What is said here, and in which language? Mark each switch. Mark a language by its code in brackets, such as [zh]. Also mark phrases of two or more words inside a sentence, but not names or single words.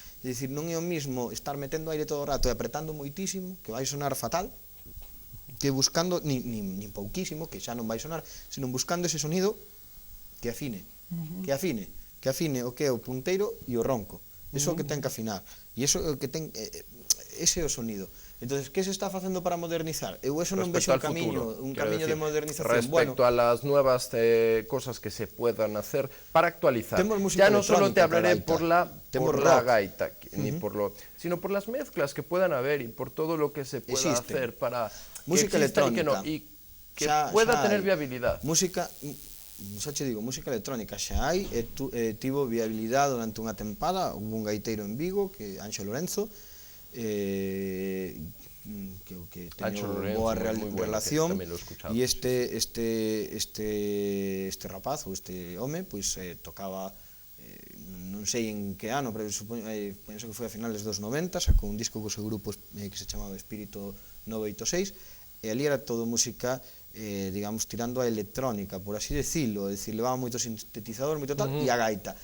[gl] É dicir, non é o mismo estar metendo aire todo o rato e apretando moitísimo, que vai sonar fatal, que buscando, nin pouquísimo, que xa non vai sonar, senón buscando ese sonido que afine o que é o punteiro e o ronco. Eso é o que ten que afinar. E iso é o que ten, ese é o sonido. Entonces, que se está facendo para modernizar? Eu eso non vexo un camiño de modernización. [es] Respecto a las nuevas cosas que se puedan hacer para actualizar. Ya no solo te hablaré por la gaita, sino por las mezclas que puedan haber y por todo lo que se pueda hacer para música electrónica y que pueda tener viabilidad. [gl] Música, xa che digo, música electrónica xa hai, tivo viabilidade durante unha tempada, un gaiteiro en Vigo, que Anxo Lorenzo, que teño boa relación, e este rapaz, ou este home, pois tocaba, non sei en que ano, pero penso que foi a finales dos 90, sacou un disco co seu grupo que se chamaba Espírito 986, e ali era todo música, digamos, tirando a electrónica, [es] por así decirlo, [gl] é dicir, levaba moito sintetizador, moito tal, e a gaita.